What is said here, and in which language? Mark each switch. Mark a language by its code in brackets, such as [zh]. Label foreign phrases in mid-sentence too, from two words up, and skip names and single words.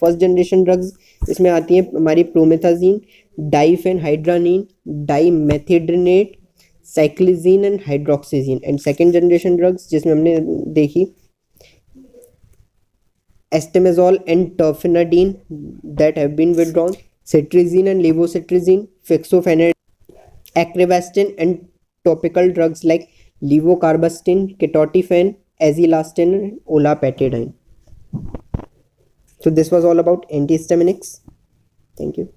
[en] first generation drugs [hi] इसमें आती है हमारी प्रोमेथाजीन, डाईफेनहाइड्रानीन, डाईमेथिड्रेनेट, साइक्लिजीन एंड हाइड्रोक्सीजीन। [en] and second generation drugs [hi] जिसमें हमने देखी [en] astemizole and terfenadine that have been withdrawn, cetirizine and levocetirizine, fexofenad, acrivastine and topical drugs like levocabastine, ketotifen, azelastine, olopatadine. So this was all about antihistaminics. Thank you.